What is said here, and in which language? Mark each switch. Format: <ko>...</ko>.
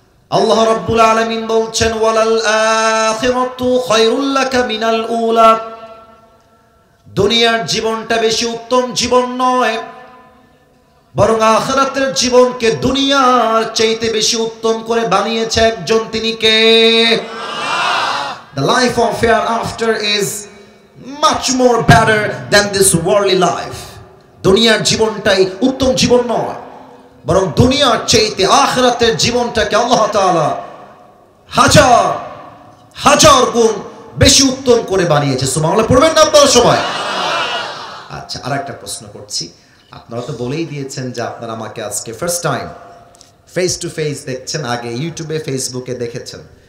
<bn>আল্লাহ রাব্বুল আলামিন বলছেন,</bn> <ar>ওয়ালাল আখিরাতু খায়রুল লাকা মিনাল উলা,</ar> <bn>দুনিয়ার জীবনটা বেশি উত্তম জীবন নয়, বরং আখিরাতের জীবনকে দুনিয়ার চাইতে বেশি উত্তম করে বানিয়েছে একজন, তিনি কে?</bn> <en>The life of hereafter is much more better than this worldly life.</en> <bn>দুনিয়ার জীবনটাই উত্তম জীবন নয়, বরং দুনিয়ার চাইতে আখিরাতের জীবনটাকে আল্লাহ তাআলা হাজার হাজার গুণ বেশি উত্তম করে বানিয়েছে। সুবহানাল্লাহ পড়বেন না আপনারা সবাই? আচ্ছা, আরেকটা প্রশ্ন করছি, আপনারা তো বলেই দিয়েছেন যে আপনারা আমাকে আজকে</bn> <en>first time face to face</en> <bn>দেখছেন, আগে ইউটিউবে ফেসবুকে দেখেছেন।</bn>